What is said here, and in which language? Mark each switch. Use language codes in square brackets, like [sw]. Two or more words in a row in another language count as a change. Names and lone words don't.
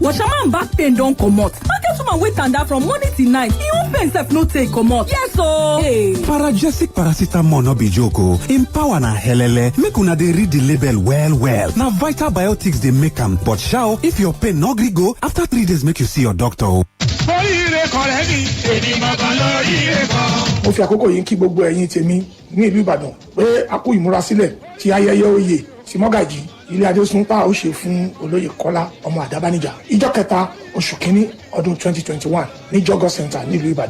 [pcm] Washerman back pain don comot. Market woman wey tanda from morning till night. E own pain sef no take comot. Yes o. Hey. Paragesic paracetamol no be joke o. Im power na helele. Make una dey read the label well. Na Vital Biotics dey make am. But sha, if your pain no gree go, after 3 days make you see your doctor o. [yo] Mo fi àkókò yìí kí gbogbo ẹ̀yin tèmi ní ìlú Ìbàdàn pé a kú ìmúrasílẹ̀ tí ayẹyẹ oyè tí Mọ́gàjí ilé Adésún tá ó ṣe fún olóyè Kọ́lá ọmọ Àdábánijà ìjọ kẹta oṣù kínní ọdún 2021 ní Jọgọ Center nílùú Ìbàdàn.